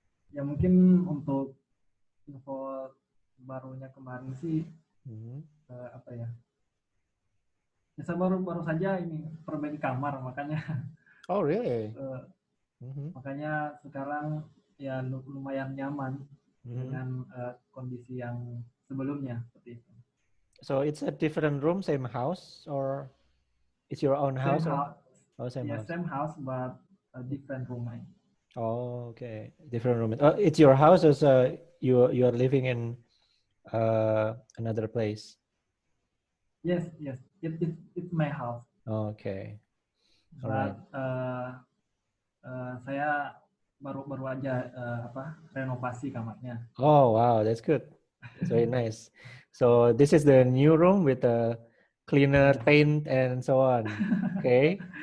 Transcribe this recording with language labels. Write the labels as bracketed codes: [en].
[id] Ya mungkin untuk info barunya kemarin sih apa ya? Ya saya baru saja ini perbaiki kamar makanya. [en] Oh really? [id] Makanya sekarang ya lumayan nyaman dengan kondisi yang sebelumnya seperti itu. [en] So it's a different room, same house, or it's your own house? Same house. Oh, same house. Same house, but a different room. Oh, okay, different room. It's your house, or you are living in another place? Yes, it's my house. Oh, okay. But Alright. [id] Saya baru aja renovasi kamarnya. [en] Oh wow, that's good. That's very nice. So this is the new room with a cleaner paint and so on. Okay.